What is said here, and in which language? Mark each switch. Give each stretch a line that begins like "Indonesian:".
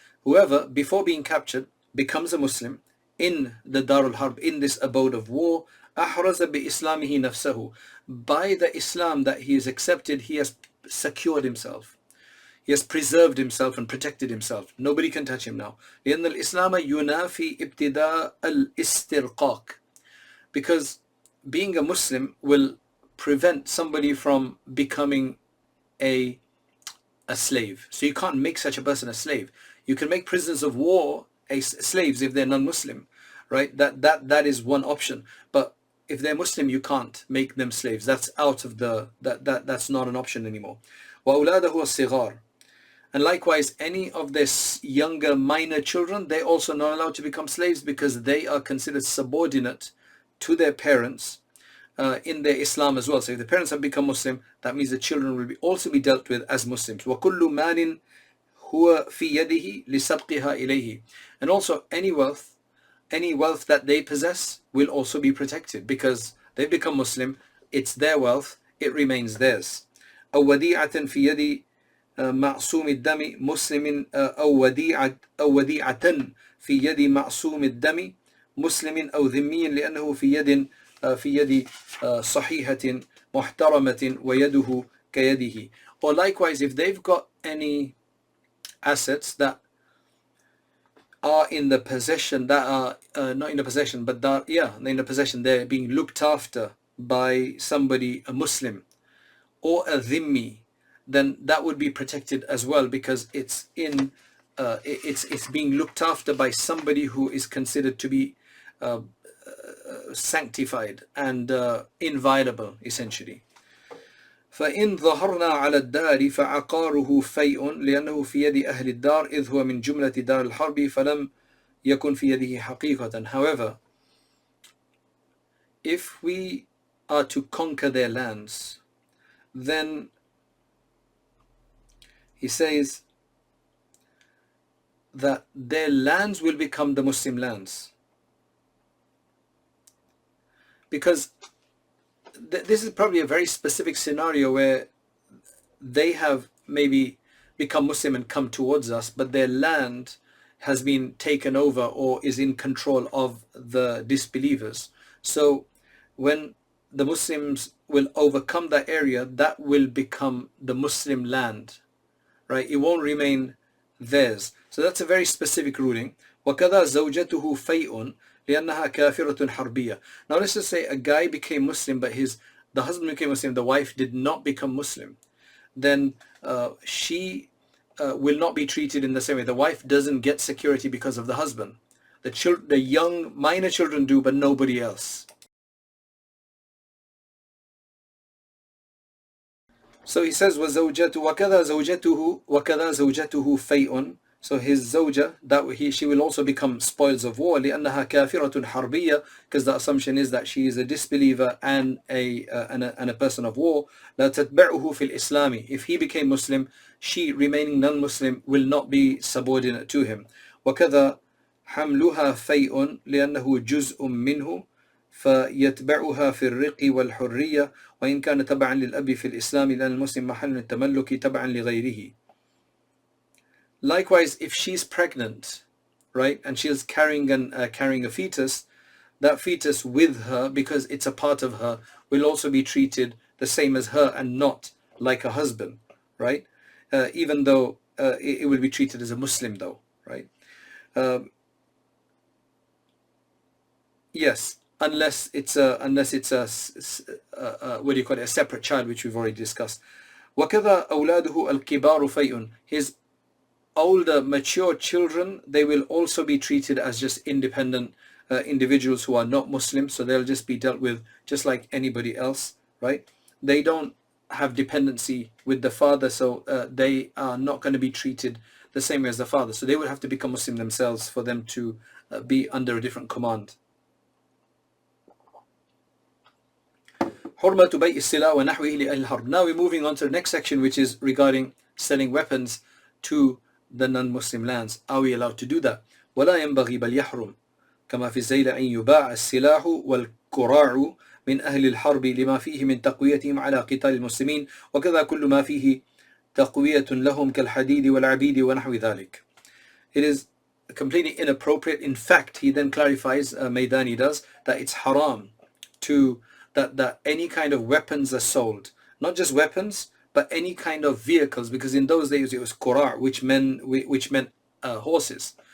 English: Whoever, before being captured, becomes a Muslim in the Dar al-Harb, in this abode of war,
Arabic: أَحْرَزَ بِإِسْلَامِهِ نَفْسَهُ.
English: By the Islam that he has accepted, he has secured himself. He has preserved himself and protected himself. Nobody can touch him now.
Arabic: لأن الإسلام ينافي ابتداء الاسترقاق.
English: Because being a Muslim will prevent somebody from becoming a slave. So you can't make such a person a slave. You can make prisoners of war slaves if they're non-Muslim, right? That is one option. But if they're Muslim, you can't make them slaves. That's out of the that's not an option anymore.
Arabic: وَأَوْلَادَهُ الصِّغَارِ.
English: And likewise, any of their younger minor children, they're also not allowed to become slaves because they are considered subordinate to their parents in their Islam as well. So if the parents have become Muslim, that means the children will also be dealt with as Muslims.
Arabic: وَكُلُّ مَالٍ هُوَ فِي يَدِهِ لِسَبْقِهَا إِلَيْهِ.
English: And also any wealth that they possess will also be protected because they've become Muslim. It's their wealth. It remains theirs.
Arabic: أو وديعة في يد معصوم الدم مسلم أو وديعة في يد معصوم الدم مسلم أو ذمي لأنه في يد صحيحة محترمة ويده كيده.
English: Or likewise, if they've got any assets that are in the possession, that are not in the possession, but that, in the possession, they're being looked after by somebody, a Muslim or a dhimmi, then that would be protected as well because it's being looked after by somebody who is considered to be sanctified and inviolable, essentially.
Arabic: فإن ظهرنا على الدار فعقاره فيء لأنه في يد أهل الدار إذ هو من جملة دار الحرب فلم يكن في يده حقيقة.
English: However, if we are to conquer their lands, then he says that their lands will become the Muslim lands. Because this is probably a very specific scenario where they have maybe become Muslim and come towards us, but their land has been taken over or is in control of the disbelievers. So when the Muslims will overcome that area, that will become the Muslim land, right? It won't remain theirs. So that's a very specific ruling.
Arabic: وَكَذَا زَوْجَتُهُ فَيْءٌ لأنها كافرة حربية.
English: Now let's just say a guy became Muslim, but the husband became Muslim, the wife did not become Muslim. Then she will not be treated in the same way. The wife doesn't get security because of the husband. The young minor children do, but nobody else. So he says
Arabic: وَكَذَا زَوْجَتُهُ فَيْءٌ.
English: So his zawja, she will also become spoils of war
Arabic: لأنها كافرة حربية,
English: because the assumption is that she is a disbeliever and a person of war.
Arabic: لا تتبعه في الإسلام.
English: If he became Muslim, she remaining non-Muslim will not be subordinate to him.
Arabic: وكذا حملها فيء لأنه جزء منه فيتبعها في الرق والحرية وإن كان تبعا للأب في الإسلام لأن المسلم محل التملك تبعا لغيره.
English: Likewise, if she's pregnant, right, and she's carrying a fetus, that fetus with her, because it's a part of her, will also be treated the same as her and not like a husband, right? Even though it will be treated as a Muslim, though, right? Yes, unless it's a what do you call it, a separate child, which we've already discussed.
Arabic: وَكَذَا أَوْلَادُهُ الْكِبَارُ فَيْءٌ.
English: His older, mature children, they will also be treated as just independent individuals who are not Muslim, so they'll just be dealt with just like anybody else, right? They don't have dependency with the father, so they are not going to be treated the same way as the father. So they will have to become Muslim themselves for them to be under a different command.
Arabic: حرمة بيع السلاح ونحوه لأهل الحرب.
English: Now we're moving on to the next section, which is regarding selling weapons to the non-Muslim lands. Are we allowed to do that?
Arabic: ولا ينبغي بل يحرم كما في الزيل أن يباع السلاح والكراع من أهل الحرب لما فيه من تقويتهم على قتال المسلمين وكذا كل ما فيه تقوية لهم كالحديد والعبيد ونحو ذلك.
English: It is completely inappropriate. In fact, he then clarifies, Maidani does, that it's haram to that any kind of weapons are sold, not just weapons, but any kind of vehicles, because in those days it was qura', which meant horses.